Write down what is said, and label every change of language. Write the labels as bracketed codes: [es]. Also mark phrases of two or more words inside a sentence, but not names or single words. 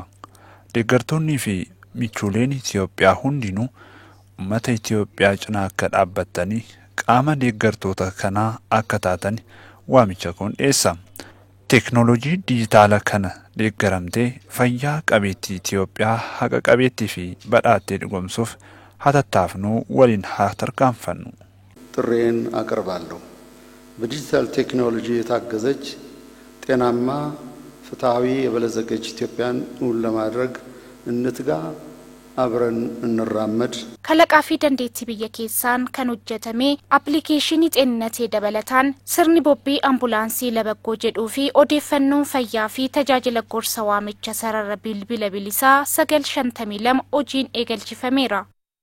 [om] Deeggartoonnii fi michuuleen Itoophiyaa hundinuu ummata Itoophiyaa cinaa akka dhaabbatanii qaama deeggartoota kanaa akka taatan waamicha kun dhiyeessa. Teknoolojii dijitaala kana deeggaramtee fayyaa qabeettii Itoophiyaa haqa qabeettii fi badhaattee dhugoomsuuf hatattaafnuu waliin haa tarkaanfannu. [am] ጥሬን አቀርባለሁ። በዲጂታል ቴክኖሎጂ የታገዘች ጤናማ ፍትሃዊ የበለጸገች ኢትዮጵያን ለማድረግ እንትጋ አብረን እንራመድ. [om] Kalaqaa fi dandeettii biyya keessaan kan hojjetame appilikeeshinii xeeninatee dabalataan sirni bobbii ambulaansii labaggoo jedhuu fi odeeffannoon fayyaa fi tajaajila gorsa waamicha sarara bilbila bilisaa 952 hojiin eegalchifameera.